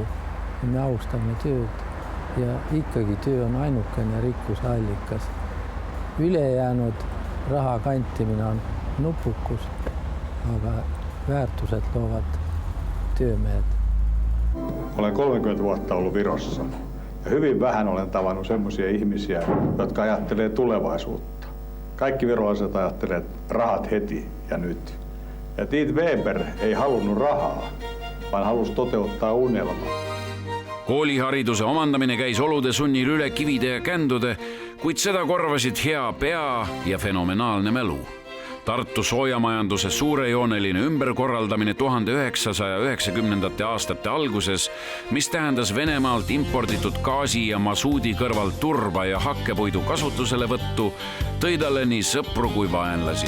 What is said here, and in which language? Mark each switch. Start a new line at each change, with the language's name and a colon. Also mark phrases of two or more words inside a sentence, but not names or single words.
Estonian: Me austame tööd ja ikkagi töö on ainukene rikkuse allikas. Ülejäänud raha kantimine on nupukus, aga väärtused loovad työmehed.
Finnish: Olen 30 vuotta ollut Virossa ja hyvin vähän olen tavannut semmoisia ihmisiä, jotka ajattelee tulevaisuutta. Kaikki virolaiset ajattelee rahat heti ja nyt. Ja Tiit Weber ei halunnut rahaa, vaan halusi toteuttaa unelmaa.
Estonian: Koolihariduse omandamine käis olude sunnil üle kivide ja kändude, kuid seda korvasid hea pea ja fenomenaalne mälu. Tartu soojamajanduse suurejooneline ümberkorraldamine 1990. aastate alguses, mis tähendas Venemaalt imporditud gaasi ja masuudi kõrval turba ja hakkepuidu kasutuselevõttu, tõi talle nii sõpru kui vaenlasi.